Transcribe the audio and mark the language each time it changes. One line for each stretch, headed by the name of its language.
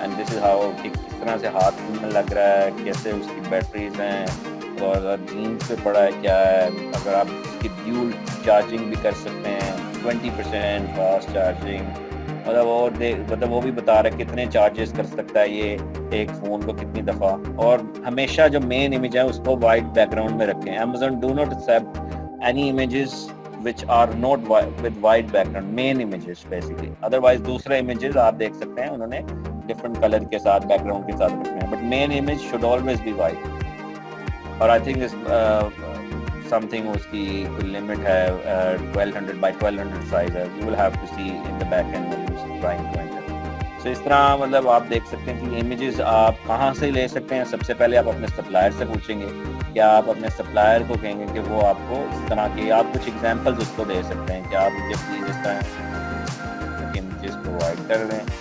English: and this is how
Urdu: کہ کس طرح سے ہاتھ میں لگ رہا ہے, کیسے اس کی بیٹریز ہیں, اور جینس پہ پڑا ہے کیا ہے. اگر آپ اس کی ڈیول چارجنگ بھی کر سکتے ہیں, 20% فاسٹ چارجنگ, مطلب وہ بھی بتا رہا ہے کتنے چارجز کر سکتا ہے یہ ایک فون کو کتنی دفعہ. اور ہمیشہ جو مین امیج ہے اس کو وائٹ بیک گراؤنڈ میں رکھیں.
English: Amazon do not accept any images which are not with white background, main images basically.
Urdu: Otherwise دوسرے images آپ دیکھ سکتے ہیں انہوں نے different color کے ساتھ بیک گراؤنڈ کے ساتھ رکھنے ہیں,
English: but main image should always be white.
Urdu: اور
English: I think is something
Urdu: اس کی کوئی لمٹ ہے 1200 by 1200 size ہے.
English: You will have to see in the back end when you're trying to enter.
Urdu: So اس طرح مطلب آپ دیکھ سکتے ہیں کہ امیجز آپ کہاں سے لے سکتے ہیں. سب سے پہلے آپ اپنے سپلائر سے پوچھیں گے, کیا آپ اپنے سپلائر کو کہیں گے کہ وہ آپ کو اس طرح کے آپ کچھ ایگزامپلز اس کو دے سکتے ہیں کہ آپ مجھے پلیز اس طرح امیجز پرووائڈ کر دیں.